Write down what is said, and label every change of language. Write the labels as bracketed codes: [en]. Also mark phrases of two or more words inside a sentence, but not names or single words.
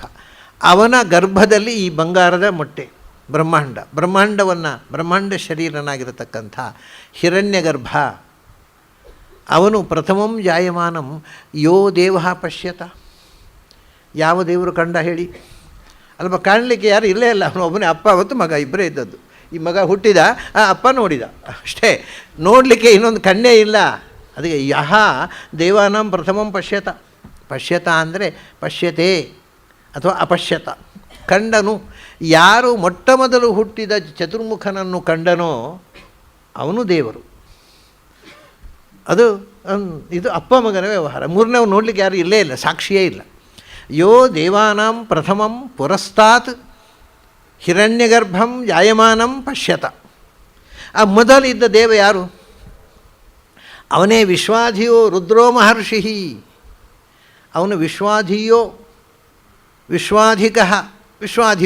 [kn] ಅವನ ಗರ್ಭದಲ್ಲಿ ಈ ಬಂಗಾರದ ಮೊಟ್ಟೆ ಬ್ರಹ್ಮಾಂಡ ಶರೀರನಾಗಿರತಕ್ಕಂಥ ಹಿರಣ್ಯಗರ್ಭ ಅವನು [sa] ಪ್ರಥಮಂ ಜಾಯಮಾನಂ ಯೋ ದೇವ ಪಶ್ಯತ. [kn] ಯಾವ ದೇವರು ಕಂಡ ಹೇಳಿ? ಅಲ್ಪ ಕಾಣಲಿಕ್ಕೆ ಯಾರು ಇಲ್ಲೇ ಇಲ್ಲ, ಅವನು ಒಬ್ಬನೇ, ಅಪ್ಪ ಮತ್ತು ಮಗ ಇಬ್ಬರೇ ಇದ್ದದ್ದು. ಈ ಮಗ ಹುಟ್ಟಿದ, ಅಪ್ಪ ನೋಡಿದ ಅಷ್ಟೇ, ನೋಡಲಿಕ್ಕೆ ಇನ್ನೊಂದು ಕಣ್ಣೇ ಇಲ್ಲ. [sa] ಅದಕ್ಕೆ ಯಹ ದೇವಾನಾಂ ಪ್ರಥಮಂ ಪಶ್ಯತ. [kn] ಪಶ್ಯತ ಅಂದರೆ ಪಶ್ಯತೆ ಅಥವಾ ಅಪಶ್ಯತ, ಕಂಡನು. ಯಾರು ಮೊಟ್ಟ ಮೊದಲು ಹುಟ್ಟಿದ ಚತುರ್ಮುಖನನ್ನು ಕಂಡನೋ ಅವನು ದೇವರು. ಇದು ಅಪ್ಪ ಮಗನ ವ್ಯವಹಾರ. ಮೂರನೇವು ನೋಡಲಿಕ್ಕೆ ಯಾರು ಇಲ್ಲೇ ಇಲ್ಲ, ಸಾಕ್ಷಿಯೇ ಇಲ್ಲ. [sa] ಯೋ ದೇವಾನಾಂ ಪ್ರಥಮಂ ಪುರಸ್ತಾತ್ ಹಿರಣ್ಯಗರ್ಭಂ ಜಾಯಮಾನಂ ಪಶ್ಯತ. [kn] ಆ ಮೊದಲಿದ್ದ ದೇವ ಯಾರು? ಅವನೇ [sa] ವಿಶ್ವಾಧಿಯೋ ರುದ್ರೋ ಮಹರ್ಷಿ. [kn] ಅವನು ವಿಶ್ವಾಧಿಯೋ, ವಿಶ್ವಾಧಿಕ, ವಿಶ್ವಾಧಿಪ.